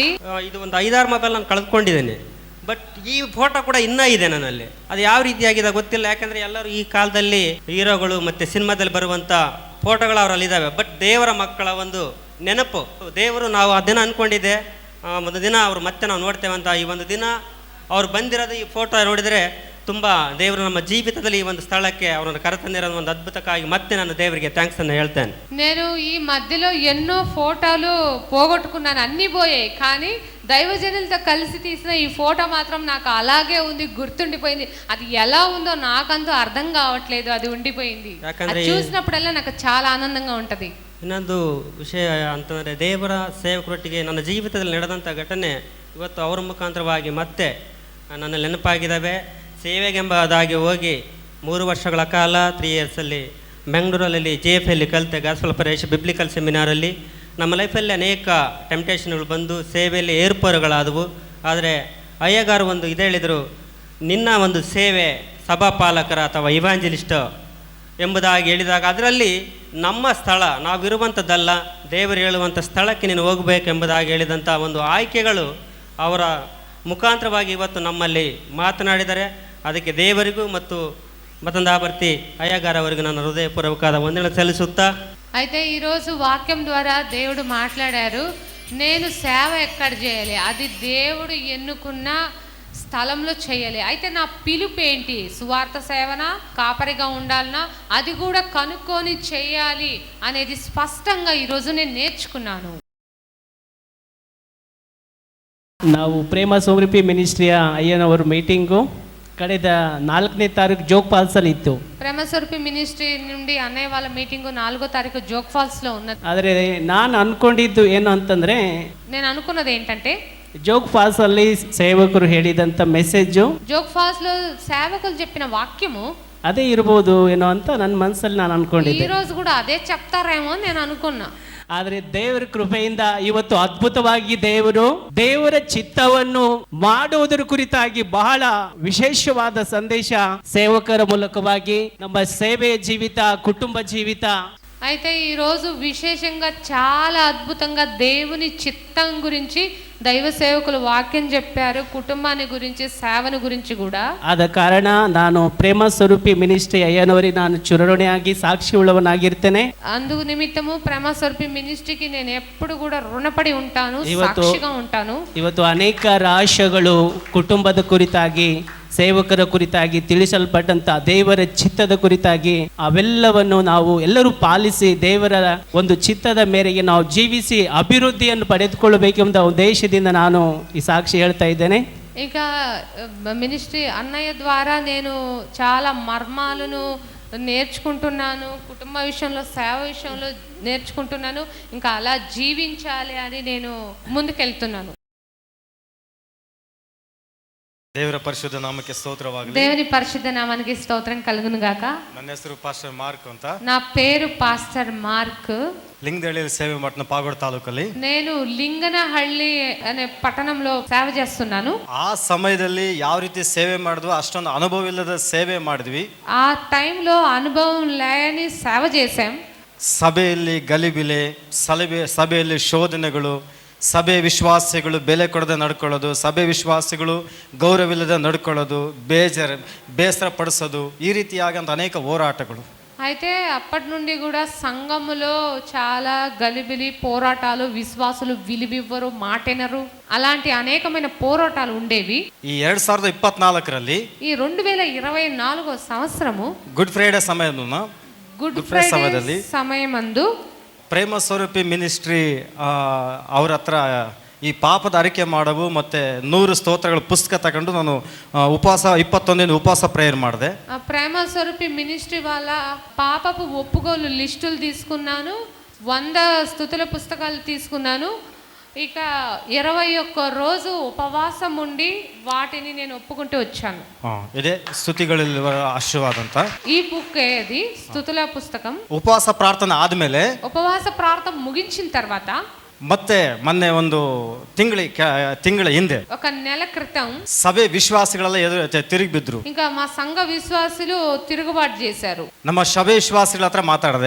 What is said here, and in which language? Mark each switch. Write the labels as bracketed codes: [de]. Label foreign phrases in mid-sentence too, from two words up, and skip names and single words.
[kn] ಇದು ಒಂದು 5-6 ಮೊಬೈಲ್ ನಾನು ಕಳೆದುಕೊಂಡಿದ್ದೇನೆ. ಬಟ್ ಈ ಫೋಟೋ ಕೂಡ ಇನ್ನೂ ಇದೆ ನನ್ನಲ್ಲಿ. ಅದು ಯಾವ ರೀತಿಯಾಗಿದೆ ಗೊತ್ತಿಲ್ಲ, ಯಾಕಂದರೆ ಎಲ್ಲರೂ ಈ ಕಾಲದಲ್ಲಿ ಹೀರೋಗಳು ಮತ್ತು ಸಿನಿಮಾದಲ್ಲಿ ಬರುವಂಥ ಫೋಟೋಗಳು ಅವರಲ್ಲಿದ್ದಾವೆ. ಬಟ್ ದೇವರ ಮಕ್ಕಳ ಒಂದು ನೆನಪು, ದೇವರು ನಾವು ಅದನ್ನು ಅಂದ್ಕೊಂಡಿದ್ದೆ ಒಂದು ದಿನ ಅವರು ಮತ್ತೆ ನಾವು ನೋಡ್ತೇವೆ ಅಂತ. ಈ ಒಂದು ದಿನ ಅವ್ರು ಬಂದಿರೋದು ಈ ಫೋಟೋ ನೋಡಿದರೆ ತುಂಬ ದೇವರು ನಮ್ಮ జీవితದಲ್ಲಿ ఈ ಒಂದು స్థಳಕ್ಕೆ ಅವರನ್ನು ಕರೆತಂದಿರೋ ಒಂದು అద్భుతಕ್ಕಾಗಿ ಮತ್ತೆ ನಾನು ದೇವರಿಗೆ థ్యాంక్స్ అన్న ಹೇಳ್ತೇನೆ. [te] నేను ఈ మధ్యలో ఎన్నో ఫోటోలు పోగొట్టుకున్నాను, అన్నీ పోయాయి. కానీ దైవజనులతో కలిసి తీసిన ఈ ఫోటో మాత్రం నాకు అలాగే ఉంది, గుర్తుండిపోయింది. అది ఎలా ఉందో నాకంತೂ అర్థం కావట్లేదు, అది ఉండిపోయింది. అది చూసినప్పుడల్లా నాకు చాలా ఆనందంగా ఉంటది. [kn] ಇನ್ನೊಂದು ವಿಷಯ ಅಂತಂದರೆ ದೇವರ ಸೇವಕರೊಟ್ಟಿಗೆ ನನ್ನ ಜೀವಿತದಲ್ಲಿ ನಡೆದಂಥ ಘಟನೆ ಇವತ್ತು ಅವರ ಮುಖಾಂತರವಾಗಿ ಮತ್ತೆ ನನ್ನ ನೆನಪಾಗಿದ್ದಾವೆ. ಸೇವೆಗೆಂಬುದಾಗಿ ಹೋಗಿ 3 ವರ್ಷಗಳ ಕಾಲ 3 ಇಯರ್ಸಲ್ಲಿ ಬೆಂಗಳೂರಲ್ಲಿ JFL ಕಲಿತೆ, ಗಾಸ್ಪಲ್ ಪರೇಶ್ ಬಿಬ್ಲಿಕಲ್ ಸೆಮಿನಾರಲ್ಲಿ. ನಮ್ಮ ಲೈಫಲ್ಲಿ ಅನೇಕ ಟೆಂಪ್ಟೇಷನ್ಗಳು ಬಂದು ಸೇವೆಯಲ್ಲಿ ಏರ್ಪೇರುಗಳಾದವು. ಆದರೆ ಅಯ್ಯಗಾರು ಒಂದು ಇದು ಹೇಳಿದರು, ನಿನ್ನ ಒಂದು ಸೇವೆ ಸಭಾಪಾಲಕರ ಅಥವಾ ಇವಾಂಜಲಿಸ್ಟ್ ಎಂಬುದಾಗಿ ಹೇಳಿದಾಗ ಅದರಲ್ಲಿ ನಮ್ಮ ಸ್ಥಳ ನಾವಿರುವಂಥದ್ದಲ್ಲ, ದೇವರು ಹೇಳುವಂಥ ಸ್ಥಳಕ್ಕೆ ನೀನು ಹೋಗಬೇಕೆಂಬುದಾಗಿ ಹೇಳಿದಂಥ ಒಂದು ಆಯ್ಕೆಗಳು ಅವರ ಮುಖಾಂತರವಾಗಿ ಇವತ್ತು ನಮ್ಮಲ್ಲಿ ಮಾತನಾಡಿದರೆ. ಅದಕ್ಕೆ ದೇವರಿಗೂ ಮತ್ತು మతందాపర్తి అయ్యగారు ಅವರಿಗೆ ನಾನು [te] హృదయపూర్వక వందనలు [kn] సಲ್ಲಿಸುತ್ತಾ. [te] అయితే ఈరోజు వాక్యం ద్వారా దేవుడు మాట్లాడారు, నేను సేవ ఎక్కడ చేయాలి, అది దేవుడు ఎన్నుకున్న స్థలంలో చేయాలి. అయితే నా పిలుపు ఏంటి, సువార్త సేవనా, కాపరిగా ఉండాలనా, అది కూడా కనుక్కొని చేయాలి అనేది స్పష్టంగా ఈరోజు నేను నేర్చుకున్నాను. [kn] ನಾವು ಪ್ರೇಮ ಸಮೃದ್ಧಿ ಮಿನಿಸ್ಟ್ರಿಯ ಅಯ್ಯನವರ ಮೀಟಿಂಗು ಕಳೆದ 4ನೇ ತಾರೀಕು ಜೋಗ್ ಫಾಲ್ಸಲ್ಲಿ ಇತ್ತು. [te] ಪ್ರೇಮ ಸ್ವರೂಪಿ ಮಿನಿಸ್ಟ್ರಿ నుండి అన్నయ్య వాళ్ళ మీటింగు 4వ తారీఖు జోగ్ ఫాల్స్లో ఉన్నది. [kn] ಆದರೆ ನಾನು ಅನ್ಕೊಂಡಿದ್ದು ಏನು ಅಂತಂದರೆ, [te] నేను అనుకున్నది ఏంటంటే [kn] జోగ్ ఫాల్సಲ್ಲಿ ಸೇವಕರು ಹೇಳಿದಂಥ ಮೆಸೇಜು, [te] జోగ్ ఫాల్స్లో సేవకులు చెప్పిన వాక్యము [kn] ಅದೇ ಇರ್ಬೋದು ಏನೋ ಅಂತ ನನ್ನ ಮನಸ್ಸಲ್ಲಿ ನಾನು ಅನ್ಕೊಂಡಿದ್ದೆ. [te] ఈ రోజు కూడా అదే చెప్తారేమో అని నేను అనుకున్నా. [kn] ಆದರೆ ದೇವರ ಕೃಪೆಯಿಂದ ಇವತ್ತು ಅದ್ಭುತವಾಗಿ ದೇವರ ಚಿತ್ತವನ್ನು ಮಾಡುವುದರ ಕುರಿತಾಗಿ ಬಹಳ ವಿಶೇಷವಾದ ಸಂದೇಶ ಸೇವಕರ ಮೂಲಕವಾಗಿ ನಮ್ಮ ಸೇವೆಯ ಜೀವಿತ, ಕುಟುಂಬ ಜೀವಿತ. [te] అయితే ఈరోజు విశేషంగా చాలా అద్భుతంగా దేవుని చిత్తం గురించి దైవ సేవకులు వాక్యం చెప్పారు, కుటుంబాన్ని గురించి, సేవను గురించి కూడా. [kn] ಆದ ಕಾರಣ ನಾನು ಪ್ರೇಮ ಸ್ವರೂಪಿ ಮಿನಿಸ್ಟ್ರಿ ಅಯ್ಯನವರಿಗೆ ನಾನು ಚಿರಋಣಿಯಾಗಿ ಸಾಕ್ಷಿ ಉಳ್ಳವನಾಗಿರ್ತೇನೆ. [te] అందు నిమిత్తము ప్రేమ స్వరూపి మినిస్ట్రీకి నేను ఎప్పుడు కూడా రుణపడి ఉంటాను, సాక్షిగా ఉంటాను. [kn] ಇವತ್ತು ಅನೇಕ ರಹಸ್ಯಗಳು ಕುಟುಂಬದ ಕುರಿತಾಗಿ, ಸೇವಕರ ಕುರಿತಾಗಿ ತಿಳಿಸಲ್ಪಟ್ಟಂತ ದೇವರ ಚಿತ್ತದ ಕುರಿತಾಗಿ ಅವೆಲ್ಲವನ್ನು ನಾವು ಎಲ್ಲರೂ ಪಾಲಿಸಿ ದೇವರ ಒಂದು ಚಿತ್ತದ ಮೇರೆಗೆ ನಾವು ಜೀವಿಸಿ ಅಭಿವೃದ್ಧಿಯನ್ನು ಪಡೆದುಕೊಳ್ಳಬೇಕೆಂಬ ಉದ್ದೇಶದಿಂದ ನಾನು ಈ ಸಾಕ್ಷಿ ಹೇಳ್ತಾ ಇದ್ದೇನೆ. [te] ఇంకా మినిస్ట్రీ అన్నయ్య ద్వారా నేను చాలా మర్మాలను నేర్చుకుంటున్నాను, కుటుంబ విషయంలో, సేవ విషయంలో నేర్చుకుంటున్నాను. ఇంకా అలా జీవించాలి అని నేను ముందుకెళ్తున్నాను. [kn] ದೇವರ ಪರಿಶುದ್ಧ ನಾಮಕ್ಕೆ ಸ್ತೋತ್ರವಾಗಲಿ. [te] దేవుని పరిశుద్ధ నామానికి స్తోత్రం కలుగును గాక. [kn] ನನ್ನ ಹೆಸರು ಪಾಸ್ಟರ್ ಮಾರ್ಕ್ ಅಂತ. [te] నా పేరు పాస్టర్ మార్క్. [kn] ಲಿಂಗದಹಳ್ಳಿಯಲ್ಲಿ ಸೇವೆ ಮಾಡ್ತಾನೆ, ಪಾಗೋಡ್ ತಾಲೂಕಲ್ಲಿ. [te] నేను లింగనహಳ್ಳಿ అనే పట్టణంలో సేవ చేస్తున్నాను. [kn] ಆ ಸಮಯದಲ್ಲಿ ಯಾವ ರೀತಿ ಸೇವೆ ಮಾಡಿದ್ವು, ಅಷ್ಟೊಂದು ಅನುಭವ ಇಲ್ಲದ ಸೇವೆ ಮಾಡಿದ್ವಿ. [te] ఆ టైంలో అనుభవం లేని సేవ చేశాం. [kn] ಸಭೆಯಲ್ಲಿ ಗಲಿಬಿಲೆ, ಸಭೆಯಲ್ಲಿ ಶೋಧನೆಗಳು, ಸಭೆ ವಿಶ್ವಾಸಿಗಳು ಬೆಲೆ ಕೊಡದೆ ನಡ್ಕೊಳ್ಳೋದು, ಸಭೆ ವಿಶ್ವಾಸಿಗಳು ಗೌರವಿಲ್ಲದೆ ನಡ್ಕೊಳ್ಳೋದು, ಬೇಸರ ಪಡಿಸೋದು, ಈ ರೀತಿಯಾಗಂತ ಅನೇಕ ಹೋರಾಟಗಳು. [te] అయితే అప్పటి నుండి కూడా సంఘములో చాలా గలిబిలి పోరాటాలు, విశ్వాసులు విలువివ్వరు, మాటెనరు, అలాంటి అనేకమైన పోరాటాలు ఉండేవి. [kn] ಈ 2024ರಲ್ಲಿ [te] ఈ 2024 సంవత్సరము [kn] ಗುಡ್ ಫ್ರೈಡೆ ಸಮಯವನ್ನು [te] గుడ్ ఫ్రైడే సమయమందు [kn] ಪ್ರೇಮ ಸ್ವರೂಪಿ ಮಿನಿಸ್ಟ್ರಿ ಅವ್ರ ಹತ್ರ ಈ ಪಾಪದ ಅರಿಕೆ ಮಾಡವು ಮತ್ತು 100 ಸ್ತೋತ್ರಗಳ ಪುಸ್ತಕ ತಗೊಂಡು ನಾನು ಉಪವಾಸ 21 ದಿನ ಉಪವಾಸ ಪ್ರೇಯರ್ ಮಾಡಿದೆ. [te] ప్రేమ స్వరూపి మినిస్ట్రీ వాళ్ళ పాపపు ఒప్పుకోలు లిస్టులు తీసుకున్నాను, 100 స్తుతుల పుస్తకాలు తీసుకున్నాను, ఇక 21 రోజు ఉపవాసం ఉండి వాటిని నేను ఒప్పుకుంటూ వచ్చాను. [kn] ಇದೇ ಸ್ತುತಿಗಳಲ್ಲಿ ಆಶೀರ್ವಾದ ಅಂತ. [te] ఈ బుక్ అది స్తుతుల పుస్తకం. [kn] ಉಪವಾಸ ಪ್ರಾರ್ಥನೆ ಆದಮೇಲೆ [te] ఉపవాస ప్రార్థన ముగించిన తర్వాత [kn] ಮತ್ತೆ ಮೊನ್ನೆ ಒಂದು ತಿಂಗಳ ಹಿಂದೆ [te] ఒక నెల క్రితం [kn] ಸಭೆ ವಿಶ್ವಾಸಿಗಳೆಲ್ಲ ತಿರುಗಿ ಬಿದ್ರು. [te] ఇంకా మా సంఘ విశ్వాసులు తిరుగుబాటు చేశారు. [kn] ನಮ್ಮ ಸಭೆ ವಿಶ್ವಾಸಿಗಳ ಹತ್ರ ಮಾತಾಡದೆ,